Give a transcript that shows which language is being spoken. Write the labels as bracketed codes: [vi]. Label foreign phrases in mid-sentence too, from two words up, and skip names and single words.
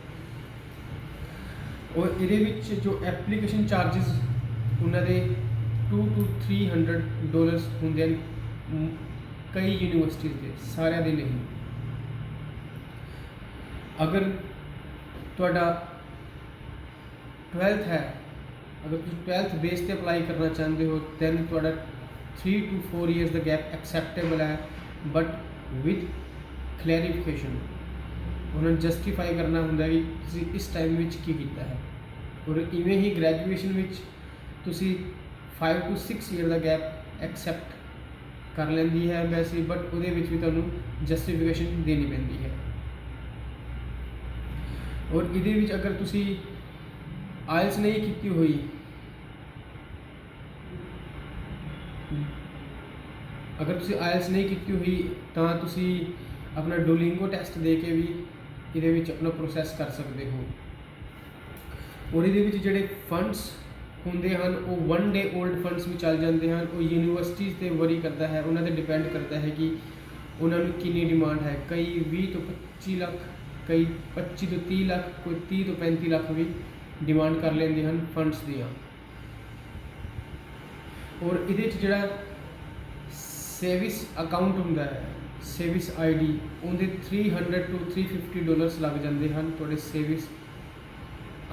[pa] ਔਰ ਇਹਦੇ ਵਿੱਚ ਜੋ [en] application charges [pa] ਉਹਨਾਂ ਦੇ $200 to $300 ਹੁੰਦੇ ਹਨ ਕਈ ਯੂਨੀਵਰਸਿਟੀਜ਼ ਦੇ, ਸਾਰਿਆਂ ਦੇ ਨਹੀਂ। ਅਗਰ ਤੁਹਾਡਾ 12th ਹੈ, ਅਗਰ ਤੁਸੀਂ 12th ਬੇਸ 'ਤੇ ਅਪਲਾਈ ਕਰਨਾ ਚਾਹੁੰਦੇ ਹੋ ਦੈਨ ਤੁਹਾਡਾ 3 to 4 years ਦਾ ਗੈਪ ਐਕਸੈਪਟੇਬਲ ਹੈ, [en] but with clarification. [pa] ਉਹਨਾਂ ਨੂੰ ਜਸਟੀਫਾਈ ਕਰਨਾ ਹੁੰਦਾ ਕਿ ਤੁਸੀਂ ਇਸ ਟਾਈਮ ਵਿੱਚ ਕੀ ਕੀਤਾ ਹੈ। ਔਰ ਇਵੇਂ ਹੀ ਗ੍ਰੈਜੂਏਸ਼ਨ ਵਿੱਚ ਤੁਸੀਂ 5 to 6 year ਦਾ ਗੈਪ ਐਕਸੈਪਟ ਕਰ ਲੈਂਦੀ ਹੈ ਐਮਬੈਸੀ, ਬਟ ਉਹਦੇ ਵਿੱਚ ਵੀ ਤੁਹਾਨੂੰ ਜਸਟੀਫਿਕੇਸ਼ਨ ਦੇਣੀ ਪੈਂਦੀ ਹੈ। ਔਰ ਇਹਦੇ ਵਿੱਚ ਅਗਰ ਤੁਸੀਂ ਆਇਲਸ ਨਹੀਂ ਕੀਤੀ ਹੋਈ, ਤਾਂ ਤੁਸੀਂ ਆਪਣਾ ਡੋਲਿੰਗੋ ਟੈਸਟ ਦੇ ਕੇ ਵੀ ਇਹਦੇ ਵਿੱਚ ਆਪਣਾ ਪ੍ਰੋਸੈਸ ਕਰ ਸਕਦੇ ਹੋ। ਔਰ ਇਹਦੇ ਵਿੱਚ ਜਿਹੜੇ ਫੰਡਸ ਹੁੰਦੇ ਹਨ ਉਹ [en] 1 day old [pa] ਫੰਡਸ ਵੀ ਚੱਲ ਜਾਂਦੇ ਹਨ। ਉਹ ਯੂਨੀਵਰਸਿਟੀਜ਼ 'ਤੇ ਵਰੀ ਕਰਦਾ ਹੈ, ਉਹਨਾਂ 'ਤੇ ਡਿਪੈਂਡ ਕਰਦਾ ਹੈ ਕਿ ਉਹਨਾਂ ਨੂੰ ਕਿੰਨੀ ਡਿਮਾਂਡ ਹੈ। ਕਈ 20 ਤੋਂ 25 ਲੱਖ, ਕਈ 25 ਤੋਂ 30 ਲੱਖ, ਕੋਈ 30 ਤੋਂ 35 ਲੱਖ ਵੀ ਡਿਮਾਂਡ ਕਰ ਲੈਂਦੇ ਹਨ ਫੰਡਸ ਦੀਆਂ। ਔਰ ਇਹਦੇ 'ਚ ਜਿਹੜਾ [en] SEVIS account [pa] ਹੁੰਦਾ ਹੈ, ਸੇਵਿਸ ID, ਉਹਦੇ $300 to $350 ਲੱਗ ਜਾਂਦੇ ਹਨ ਤੁਹਾਡੇ ਸੇਵਿਸ ID 'ਤੇ।